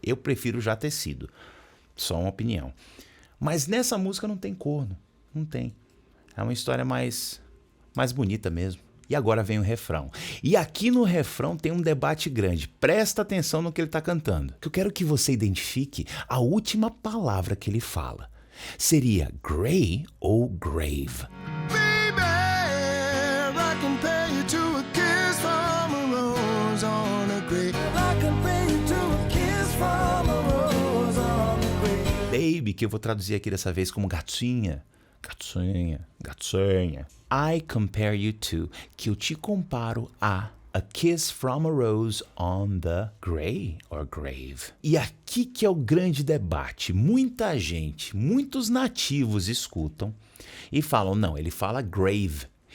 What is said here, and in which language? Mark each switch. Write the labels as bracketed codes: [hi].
[pt] Eu prefiro já ter sido. Só uma opinião. Mas nessa música não tem corno. Não tem. É uma história mais bonita mesmo. E agora vem o refrão. E aqui no refrão tem um debate grande. Presta atenção no que ele está cantando. Que eu quero que você identifique a última palavra que ele fala. Seria gray ou grave? [en] Baby, I can pay you to a kiss from a rose on a grave. I can pay you to a kiss from a rose on a grave. [pt] Baby, que eu vou traduzir aqui dessa vez como gatinha. Gatinha, gatinha. [en] I compare you to, [pt] que eu te comparo [en] a kiss from a rose on the gray or grave. [pt] E aqui que é o grande debate. Muita gente, muitos nativos escutam e falam, não, ele fala grave.